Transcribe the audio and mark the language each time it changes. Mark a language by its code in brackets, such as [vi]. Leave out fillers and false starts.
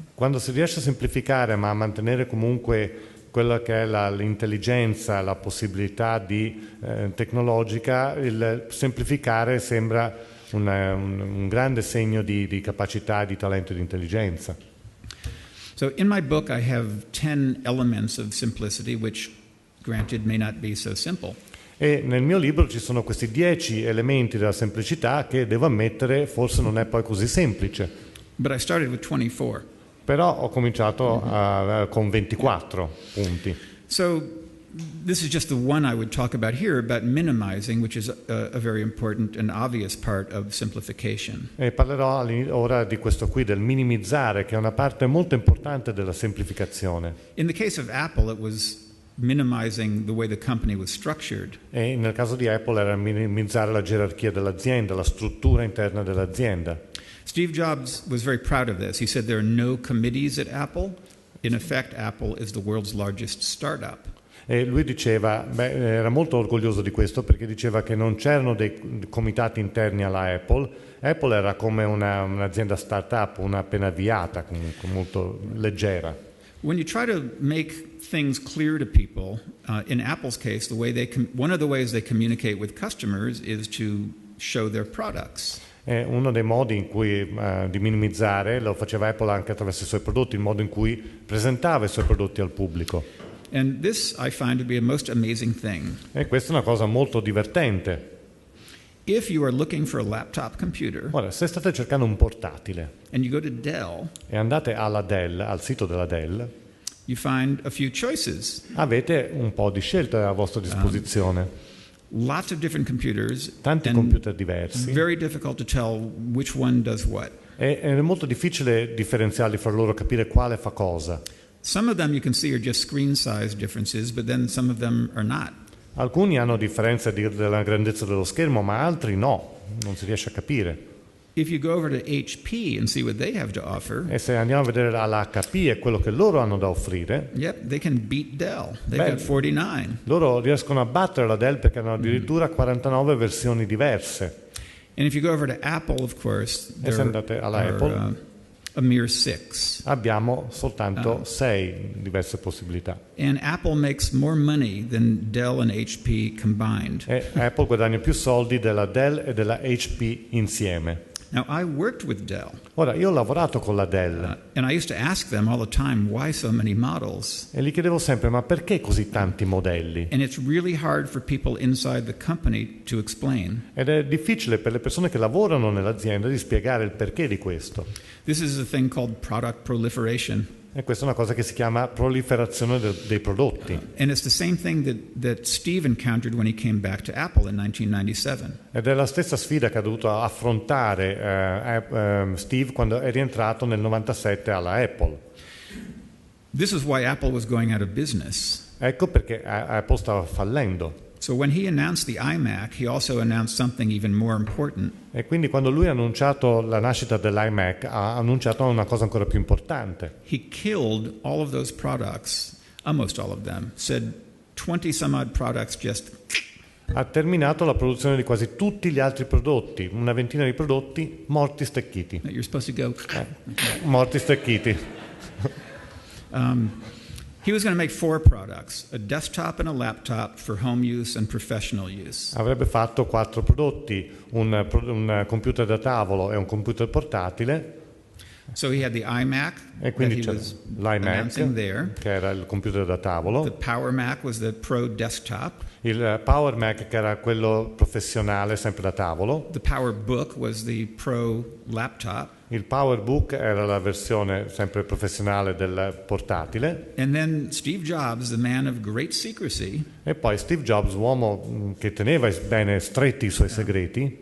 [it] Quando si riesce a semplificare ma a mantenere comunque quella che è l'intelligenza, la possibilità tecnologica, il semplificare sembra un grande segno di capacità, di talento e di intelligenza. [en] So in my book I have 10 elements of simplicity, which granted may not be so simple. [it] E nel mio libro ci sono questi 10 elementi della semplicità che, devo ammettere, forse non è poi così semplice. [en] But I started with 24. [it] Però ho cominciato con 24 punti. [en] So this is just the one I would talk about here, about minimizing, which is a very important and obvious part of simplification. [it] E parlerò ora di questo qui, del minimizzare, che è una parte molto importante della semplificazione. [en] In the case of Apple, it was minimizing the way the company was structured. [it] E nel caso di Apple era minimizzare la gerarchia dell'azienda, la struttura interna dell'azienda. [en] Steve Jobs was very proud of this. He said there are no committees at Apple. In effect, Apple is the world's largest startup. [it] E lui diceva, era molto orgoglioso di questo, perché diceva che non c'erano dei comitati interni alla Apple. Apple era come un'azienda startup, una appena avviata, comunque molto leggera. [en] When you try to make things clear to people, in Apple's case, one of the ways they communicate with customers is to show their products. [it] Uno dei modi in cui di minimizzare lo faceva Apple anche attraverso i suoi prodotti, il modo in cui presentava i suoi prodotti al pubblico. [en] And this I find to be a most amazing thing. [it] E questa è una cosa molto divertente. [en] If you are looking for a laptop computer, [it] Ora, se state cercando un portatile [en] and you go to Dell, [it] e andate alla Dell, al sito della Dell, [en] you find a few choices. [it] avete un po' di scelte a vostra disposizione. [en] Lots of different computers, [it] Tanti [en] and [it] computer diversi. [en] very difficult to tell which one does what. [it] È molto difficile differenziarli fra loro, capire quale fa cosa. [en] Some of them you can see are just screen size differences, but then some of them are not. [it] Alcuni hanno differenze della grandezza dello schermo, ma altri no, non si riesce a capire. [en] If you go over to HP and see what they have to offer, [it] E se andiamo a vedere all'HP e quello che loro hanno da offrire, [en] yep, they can beat Dell. They've got 49. [it] loro riescono a battere la Dell perché hanno addirittura 49 versioni diverse. [en] And if you go over to Apple, of course, [it] E se andate alla Apple, [en] a mere 6. [it] abbiamo soltanto 6 diverse possibilità. [en] And Apple makes more money than Dell and HP combined. [it] E Apple guadagna più soldi della Dell e della HP insieme. [en] Now, I worked with Dell, [it] Ora, io ho lavorato con la Dell [en] and I used to ask them all the time, why so many models? [it] e gli chiedevo sempre, ma perché così tanti modelli? [en] And it's really hard for people inside the company to explain. [it] Ed è difficile per le persone che lavorano nell'azienda di spiegare il perché di questo. [en] This is a thing called product proliferation. [it] E questa è una cosa che si chiama proliferazione dei prodotti. [en] And it's the same thing that Steve encountered when he came back to Apple in 1997. [it] Ed è la stessa sfida che ha dovuto affrontare Steve quando è rientrato nel 97 alla Apple. [en] This is why Apple was going out of business. [it] Ecco perché Apple stava fallendo. [en] So when he announced the iMac, he also announced something even more important. [it] E quindi quando lui ha annunciato la nascita dell'iMac, ha annunciato una cosa ancora più importante. [en] He killed all of those products, almost all of them, said 20 some odd products just... [it] Ha terminato la produzione di quasi tutti gli altri prodotti, una ventina di prodotti morti stecchiti. [en] You're supposed to go... [it] Morti stecchiti. [en] He was going to make 4 products, a desktop and a laptop for home use and professional use. [it] Avrebbe fatto 4 prodotti, un computer da tavolo e un computer portatile. [en] So he had the iMac [it] E [en] that [it] quindi [en] he [it] c'era [en] was announcing there. [it] l'iMac, che era il computer da tavolo. [en] The Power Mac was the Pro desktop. [it] Il Power Mac, che era quello professionale, sempre da tavolo. [en] The Power Book was the Pro laptop. [it] Il PowerBook era la versione sempre professionale del portatile. [en] And then Steve Jobs, the man of great secrecy, [it] E poi Steve Jobs, uomo che teneva bene stretti i suoi segreti,